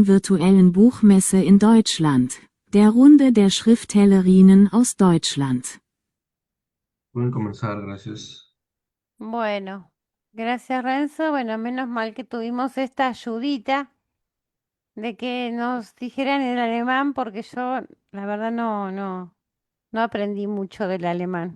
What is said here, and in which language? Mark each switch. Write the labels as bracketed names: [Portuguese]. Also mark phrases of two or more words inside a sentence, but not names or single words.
[German] virtuellen Buchmesse in Deutschland, der Runde der Schriftstellerinnen aus Deutschland. [Spanish] Pueden comenzar, gracias. Bueno, gracias Renzo. Bueno, menos mal que tuvimos esta ayudita de que nos dijeran el alemán, porque yo, la verdad, no aprendí mucho del alemán.